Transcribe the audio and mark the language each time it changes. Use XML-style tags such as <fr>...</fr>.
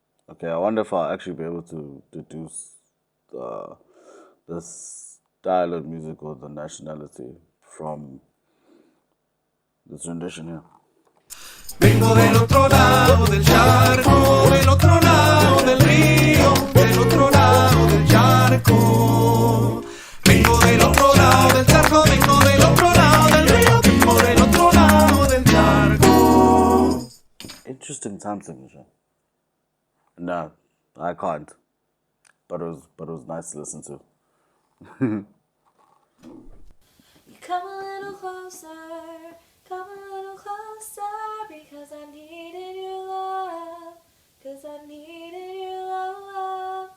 <en>Okay, I wonder if I'll actually be able to deduce the style of music or the nationality from this rendition here.</en> <es>Vengo del otro lado del charco, del otro lado del río, del otro lado del charco. Vengo del otro lado del charco, vengo del otro lado del río, vengo del otro lado del charco.</es> <en>Interesting time signature. No, I can't. But it was nice to listen to. You come a little closer, come a little closer, because I needed your love, cause I needed your love,</en>